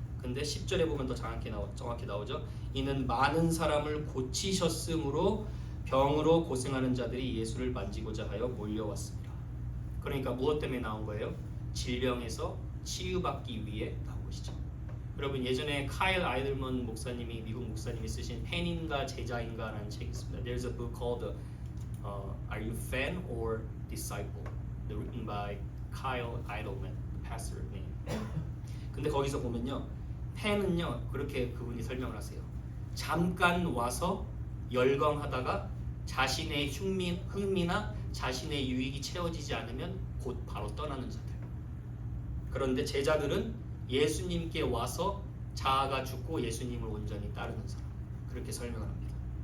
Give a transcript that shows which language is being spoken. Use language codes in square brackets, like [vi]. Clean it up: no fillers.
[ko] 근데 10절에 보면 더 정확히 나오죠. 이는 많은 사람을 고치셨으므로 병으로 고생하는 자들이 예수를 만지고자 하여 몰려왔습니다. 그러니까 무엇 때문에 나온 거예요? 질병에서 치유받기 위해 나온 것이죠. 여러분, 예전에 카일 아이들먼 목사님이, 미국 목사님이 쓰신 팬인가 제자인가 라는 책이 있습니다. [en] There's a book called Are You Fan or Disciple? Written by Kyle Idleman, the pastor name. [ko] 근데 거기서 보면요, 팬은요 그렇게 그분이 설명을 하세요. 잠깐 와서 열광하다가 자신의 흥미나 자신의 유익이 채워지지 않으면 곧 바로 떠나는 자들. 그런데 제자들은 예수님께 와서 자아가 죽고 예수님을 온전히 따르는 사람. 그렇게 설명을 합니다.